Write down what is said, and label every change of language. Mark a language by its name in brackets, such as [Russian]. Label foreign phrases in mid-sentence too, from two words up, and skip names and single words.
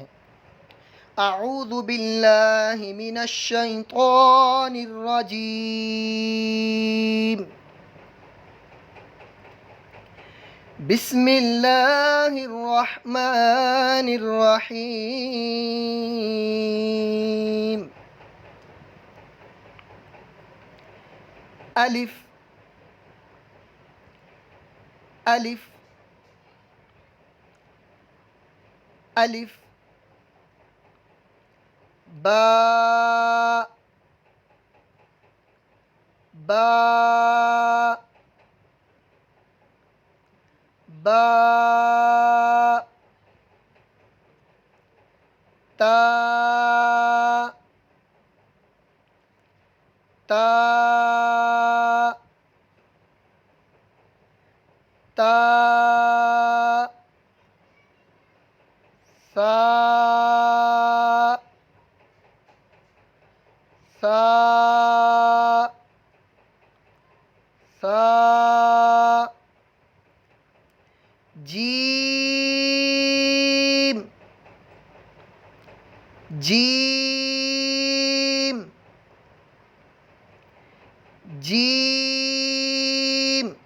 [Arabic] اعوذ باللہ من الشیطان الرجیم، بسم اللہ الرحمن الرحیم۔ الف الف الف، با با با، تا تا تا، سا سا سا، جیم جیم جیم۔